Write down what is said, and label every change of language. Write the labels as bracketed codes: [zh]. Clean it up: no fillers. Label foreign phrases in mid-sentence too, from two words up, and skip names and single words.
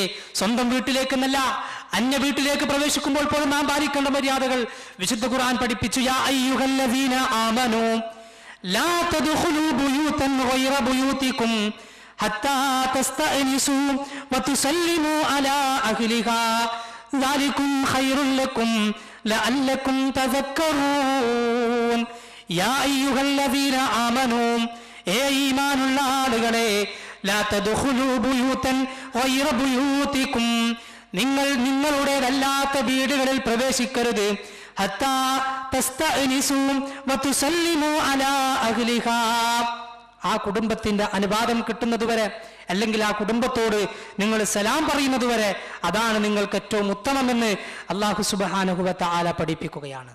[ml] സ്വന്തം വീട്ടിലേക്കെന്നല്ല, അന്യ വീട്ടിലേക്ക് പ്രവേശിക്കുമ്പോൾ പോലും നാം പാലിക്കേണ്ട മര്യാദകൾ വിശുദ്ധ ഖുർആൻ പഠിപ്പിച്ചു. [ar] يا أيها الذين آمنوا لا تدخلوا بيوتا غير بيوتكم حتى تستأنسوا وتسلموا على أهلها ذلكم خير لكم لعلكم تذكرون. يا أيها الذين آمنوا [ml] ഈമാനുള്ള ആളുകളെ [ar] لا تدخلوا بيوتا غير بيوتكم, [ml] നിങ്ങൾ നിങ്ങളുടേതല്ലാത്ത വീടുകളിൽ പ്രവേശിക്കരുത്. [ar] حتى تستأنسوا وتسلموا على أهلها, [ml] ആ കുടുംബത്തിന്റെ അനുവാദം കിട്ടുന്നതുവരെ, അല്ലെങ്കിൽ ആ കുടുംബത്തോട് നിങ്ങൾ സലാം പറയുന്നത് വരെ, അതാണ് നിങ്ങൾക്ക് ഏറ്റവും ഉത്തമമെന്ന് [ar] الله سبحانه وتعالى [ml] പഠിപ്പിക്കുകയാണ്.